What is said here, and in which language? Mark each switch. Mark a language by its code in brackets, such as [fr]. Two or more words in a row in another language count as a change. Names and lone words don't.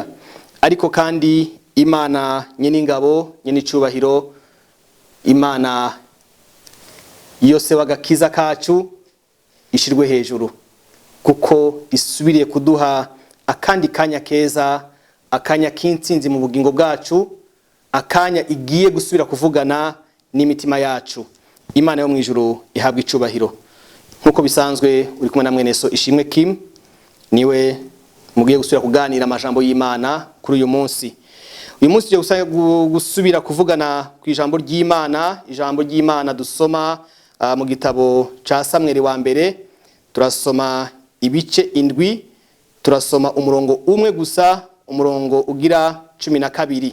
[rn] Ariko kandi Imana nyene ingabo, nyene icubahiro, Imana yose wagakiza kacu ishirwe hejuru, kuko isubiriye kuduha akandi kanya keza, akanya k'intsinzi mu bugingo bwacu, akanya igiye gusubira kuvugana n'imitima yacu. Imana yo mw'ijuru ihabwa icubahiro. Nkuko bisanzwe uri kumwe na mwene so ISHIMWE Kim, niwe mugiye gusubira kuganira amajambo y'Imana kuri uyu munsi. Uyu munsi tugiye gusubira kuvugana ku ijambo ry'Imana, ijambo ry'Imana dusoma mu gitabo ca Samweli wa mbere. Turasoma ibice 7, turasoma umurongo umwe gusa, umurongo ugira 12.